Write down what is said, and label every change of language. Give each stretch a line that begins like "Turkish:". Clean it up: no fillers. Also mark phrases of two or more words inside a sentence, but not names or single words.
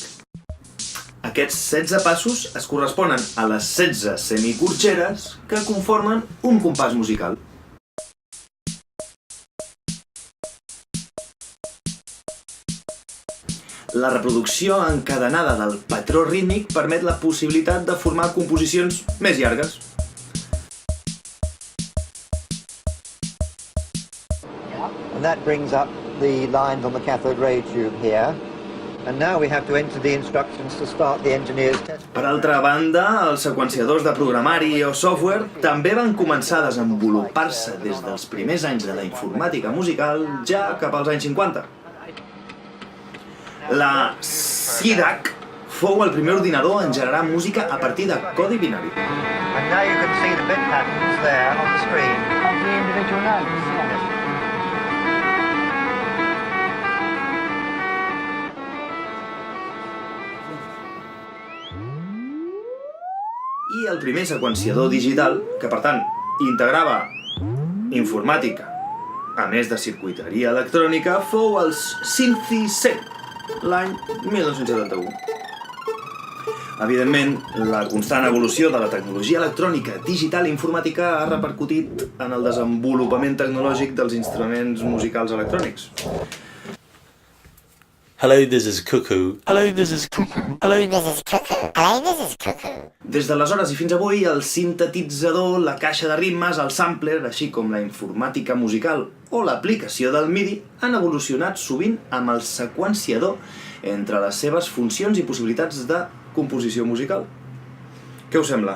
Catalan: Aquests 16 passos es corresponen a les 16 semicorxeres que conformen un compàs musical. La reproducció encadenada del patró rítmic permet la possibilitat de formar composicions més llargues.
English: And that brings up the lines on the cathode ray tube here. And now we have to enter the instructions to start the engineer's test.
Catalan: Per altra banda, els seqüenciadors de programari o software també van començar a desenvolupar-se des dels primers anys de la informàtica musical ja cap als anys 50. La CIDAC fou el primer ordinador en generar música a partir de codi binari.
English: And now you can see the bit patterns there on the screen. Of the individual notes.
Catalan: I el primer seqüenciador digital, que per tant integrava informàtica, a més de circuiteria electrònica, fou el Synthi 100, l'any 1971. Evidentment, la constant evolució de la tecnologia electrònica, digital i informàtica ha repercutit en el desenvolupament tecnològic dels instruments musicals electrònics.
English: Hello, this is Cuckoo. Hello, this is Cuckoo. Hello, this is Cuckoo. Hello, this is Cuckoo.
Catalan: Des d'aleshores i fins avui, el sintetitzador, la caixa de ritmes, el sampler, així com la informàtica musical o l'aplicació del MIDI han evolucionat sovint amb el seqüenciador entre les seves funcions i possibilitats de composició musical. Què us sembla?